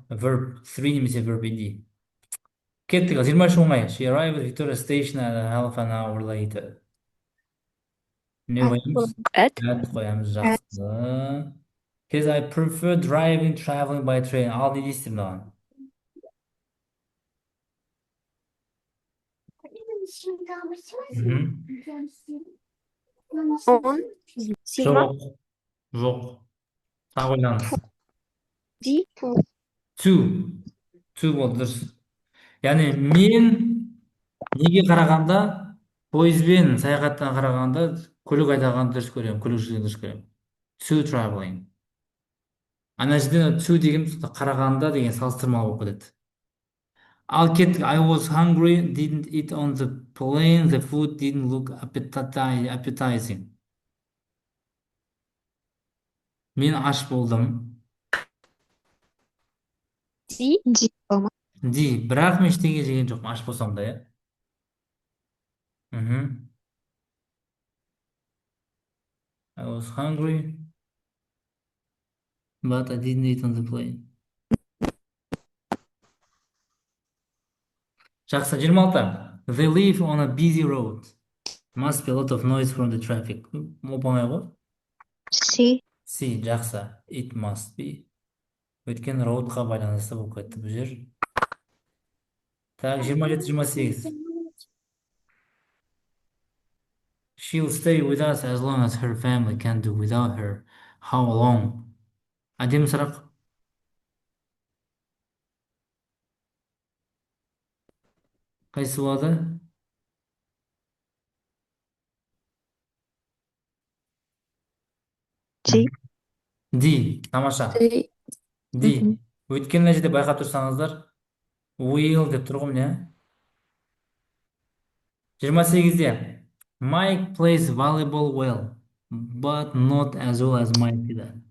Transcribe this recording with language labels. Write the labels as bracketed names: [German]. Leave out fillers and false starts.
[English] Verb 3 немесе verb ed. [Kazakh] Кеттік, 23 оңай. [English] She arrived at Victoria Station at half an hour later. [Kazakh] Не [English] At [Kazakh] қоямыз? [English] at? [Kazakh] At қоямыз, жақсы. [English] Because I prefer traveling by train. [Kazakh] Ал не дейсіздер маған? Мгм. [English] On? Sigma? [Kazakh] Жоқ, жоқ. Тағы ойлаңыз. [English] D? [Kazakh] To болды дұрыс. Яғни мен неге қарағанда, пойызбен саяхаттан қарағанда, көлік айдағанды дұрыс көремін, көлік жүргенді дұрыс көремін. [English] To traveling. [Kazakh] Ана жерде to деген қарағанда деген салыстырмалы болып кетеді. Ал кеттік. [English] I was hungry, didn't eat on the plane, the food didn't look appetizing. [Kazakh] Мен аш болдым. [English] D? [Kazakh] D бола ма? Бірақ мен ештеңе жеген жоқпын, аш болсам да, иә. Мгм. [English] I was hungry, but I didn't eat on the plane. Жақсы, 26. They live on a busy road. Must be a lot of noise from the traffic. [Kazakh] Оп-оңай ғой. [English] C. C, жақсы. It must be. [Kazakh] Өйткені роудқа байланысты болып кетті бұл жер. Так, 27-28. [English] She'll stay with us as long as her family can do without her. How long? [Kazakh] Әдемі сұрақ. Қайсы болады? [English] D. [Kazakh] D. Тамаша. [English] D? D. Мгм. [Kazakh] Өйткені мына жерде байқап тұрсаңыздар, will деп тұр ғой міне. 28-де. [English] Mike plays volleyball well, but not as well as Mike дейді.